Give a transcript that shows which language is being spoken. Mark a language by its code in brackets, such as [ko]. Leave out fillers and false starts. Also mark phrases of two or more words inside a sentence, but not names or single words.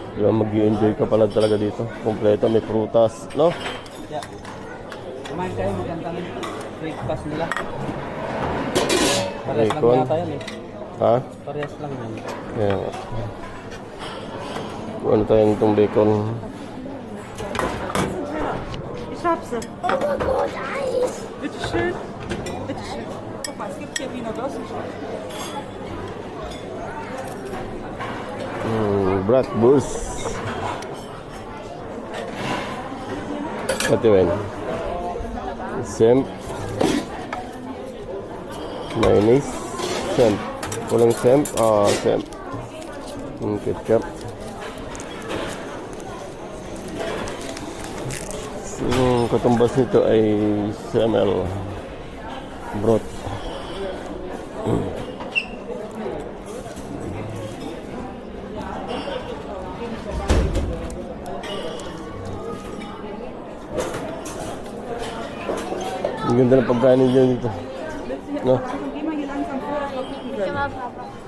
[tl] Yan, mag-i-enjoy ka pala talaga dito. Kompleto, may prutas, no? Yeah. Kumain kayo, magandang breakfast nila. Parehas lang Bacon. yata yan eh. Ha? Parehas lang yan. Yan. Ano tayo nitong bacon? [de] Ich hab's. Oh Gott, Eis! Bitte schön. Bitte schön. Guck mal, es gibt hier Wiener Würstchen. Bratwurst. [tl] Ito yun. [de] Semp. Mayonnaise. Semp. [tl] Walang semp. Semp. Ketchup. Yung katumbas nito ay semel. Broth. Ang ganda ng pagkain nila dito. No? [de] Geh mal hier langsam vor, dass wir gucken können. Ja, Papa.